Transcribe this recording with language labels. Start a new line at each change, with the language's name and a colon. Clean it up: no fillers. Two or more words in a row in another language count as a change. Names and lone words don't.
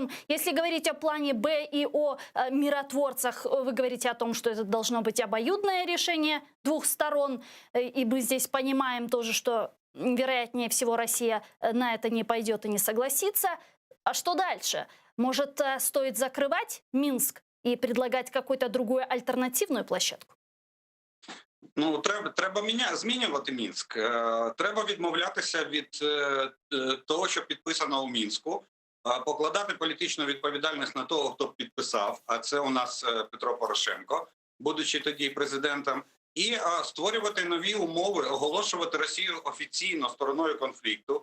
Russian: Если говорить о плане Б и о миротворцах, вы говорите о том, что это должно быть обоюдное решение двух сторон. И мы здесь понимаем тоже, что, вероятнее всего, Россия на это не пойдет и не согласится. А что дальше? Может, стоит закрывать Минск и предлагать какую-то другую альтернативную площадку?
Ukrainian: Ну, треба змінювати Мінськ. Треба відмовлятися від того, що підписано у Мінську, покладати політичну відповідальність на того, хто підписав, а це у нас Петро Порошенко, будучи тоді президентом, і створювати нові умови, оголошувати Росію офіційно стороною конфлікту.